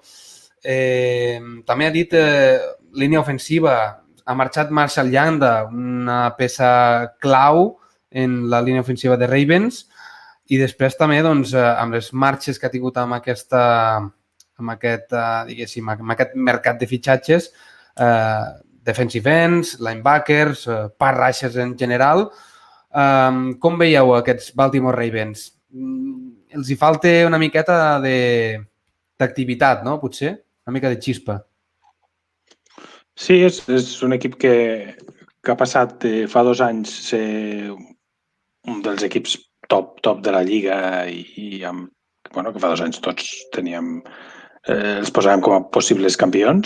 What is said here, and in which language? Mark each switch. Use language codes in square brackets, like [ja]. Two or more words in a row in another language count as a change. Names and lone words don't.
[ca] També ha dit línia ofensiva. Ha marxat Marshall Yanda, una peça clau en la línia ofensiva de Ravens, i després també doncs, amb les marxes que ha tingut amb aquest mercat de fitxatges, [en] defensive ends, linebackers, pass rushers [ca] en general. Com veieu aquests Baltimore Ravens? Els hi falta una miqueta d'activitat, no? Potser? Una mica de xispa. Sí, és un equip que ha passat fa 2 anys ser un dels equips top de la lliga i que fa 2 anys tots els posàvem com a possibles campions.